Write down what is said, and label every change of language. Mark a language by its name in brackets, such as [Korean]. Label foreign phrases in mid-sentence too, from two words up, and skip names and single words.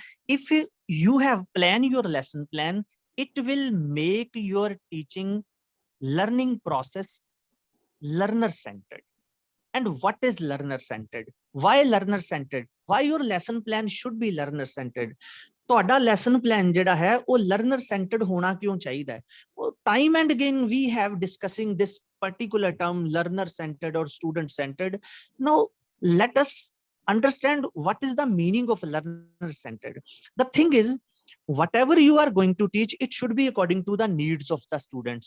[English] If you have planned your lesson plan, it will make your teaching learning process learner centered. And what is learner centered? Why learner centered? Why your lesson plan should be learner centered? [Punjabi] ਤੁਹਾਡਾ [English] lesson plan [Punjabi] ਜਿਹੜਾ ਹੈ ਉਹ [English] learner centered [Punjabi] ਹੋਣਾ ਕਿਉਂ ਚਾਹੀਦਾ ਹੈ? [English] Time and again we have discussing this particular term, learner centered or student centered. Now let us understand what is the meaning of learner centered. The thing is, Whatever you are going to teach, it should be according to the needs of the students.